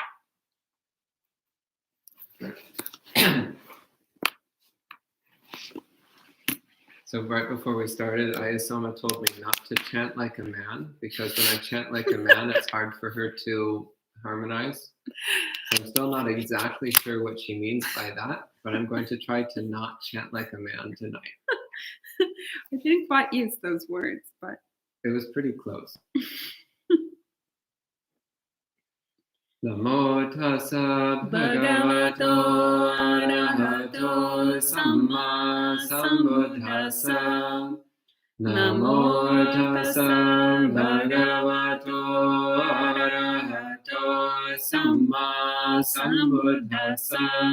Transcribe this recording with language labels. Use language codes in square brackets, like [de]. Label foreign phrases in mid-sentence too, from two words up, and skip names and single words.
[en] So right before we started, Ayasoma told me not to chant like a man, because when I chant like a man, it's hard for her to harmonize. So I'm still not exactly sure what she means by that, but I'm going to try to not chant like a man tonight. I didn't quite use those words, but... It was pretty close. [pi] Namo tassa bhagavato arahato Sammāsambuddhassa. Namo tassa bhagavato arahato Sammāsambuddhassa.